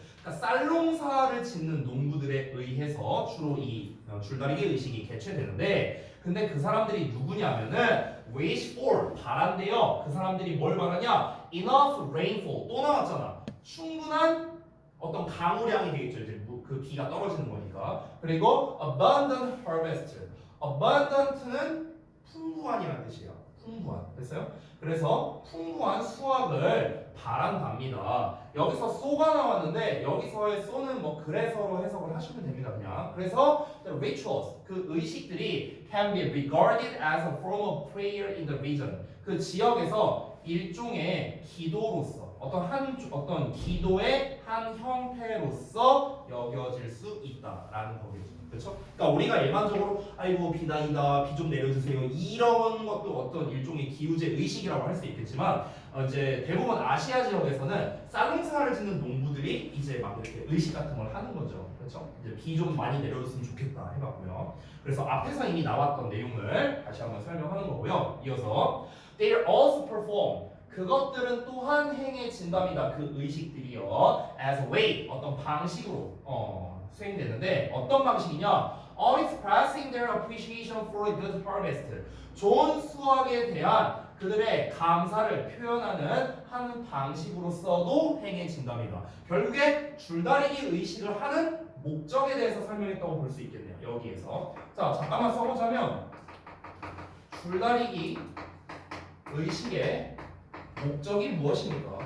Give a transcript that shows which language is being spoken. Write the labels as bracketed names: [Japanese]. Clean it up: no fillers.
[Korean] 그러니까 쌀농사를 짓는 농부들에 의해서 주로 이 줄다리기 의식이 개최되는데, 근데 그 사람들이 누구냐면은 wish for 바란대요. 그 사람들이 뭘 바라냐? enough rainfall. 또 나왔잖아. 충분한 어떤 강우량이 되겠죠. 이제 그 비가 떨어지는 거니까. [English] 그리고 abundant harvest. [Korean] abundant는 풍부한이라는 뜻이에요. 풍부한. 됐어요? 그래서 풍부한 수확을 바란답니다. 여기서 so가 나왔는데 여기서의 so는 뭐 그래서로 해석을 하시면 됩니다. 그냥. 그래서 [English] the rituals [Korean] 그 의식들이 [English] can be regarded as a form of prayer in the region. [Korean] 그 지역에서 일종의 기도로서 어떤 기도의 한 형태로서 여겨질 수 있다라는 거겠죠. 그렇죠? 그러니까 우리가 일반적으로 아이고 비다이다 비 좀 내려주세요 이런 것도 어떤 일종의 기우제 의식이라고 할 수 있겠지만 이제 대부분 아시아 지역에서는 쌀농사를 짓는 농부들이 이제 막 이렇게 의식 같은 걸 하는 거죠. 그렇죠? 이제 비 좀 많이 내려줬으면 좋겠다 해봤고요. 그래서 앞에서 이미 나왔던 내용을 다시 한번 설명하는 거고요. 이어서 [English] they are also performed [Korean] 그것들은 또한 행해진답니다. 그 의식들이요. as a way 어떤 방식으로 수행되는데 어떤 방식이냐? [English] expressing their appreciation for a good harvest. [Korean] 좋은 수확에 대한 그들의 감사를 표현하는 한 방식으로서도 행해진답니다. 결국에 줄다리기 의식을 하는 목적에 대해서 설명했다고 볼 수 있겠네요. 여기에서 자 잠깐만 써보자면 줄다리기 의식의 목적이 무엇입니까?